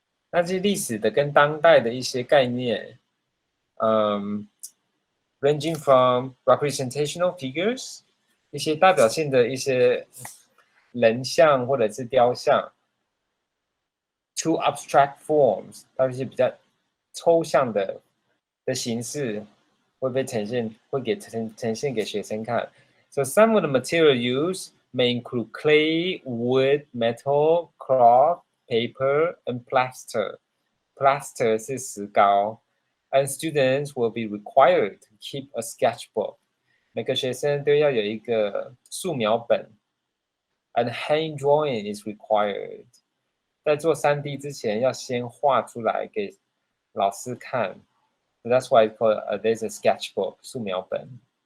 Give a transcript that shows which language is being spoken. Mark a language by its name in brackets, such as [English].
[Chinese] 那这历史的跟当代的一些概念， [English] ranging from representational figures [Chinese] 一些代表性的一些人像或者是雕像 ， [English] to abstract forms [Chinese] 到一些比较抽象的形式会被呈现给学生看。 [English] So some of the material used may include clay, wood, metal, cloth, paper, and plaster. Plaster [Chinese] 是石膏 [English] ，and students will be required to keep a sketchbook. [Chinese] 每个学生都要有一个素描本 ， [English] and hand drawing is required。 [Chinese] 在做3D 之前，要先画出来给老师看。 [English] So that's why it's called, there's a sketchbook 素描本。